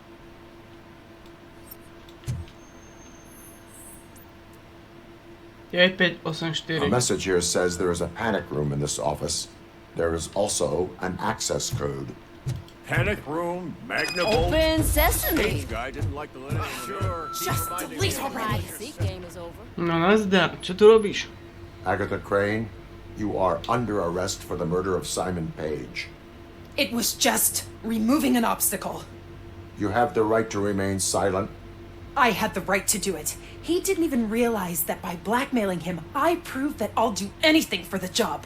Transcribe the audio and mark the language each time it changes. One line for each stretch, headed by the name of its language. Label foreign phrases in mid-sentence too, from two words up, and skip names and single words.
English: A message here says there is a panic room in this office. There is also an access code. Panic room, Magnavolt. Open sesame. This guy didn't like to let anyone sure. Just delete already. Seek game is over.
Slovak: No nazdar, čo tu robíš?
English: Agatha Crane, you are under arrest for the murder of Simon Page. It was just removing an obstacle. You have the right to remain silent. I had the right to do it. He didn't even realize that by blackmailing him, I proved that I'll do anything for the job.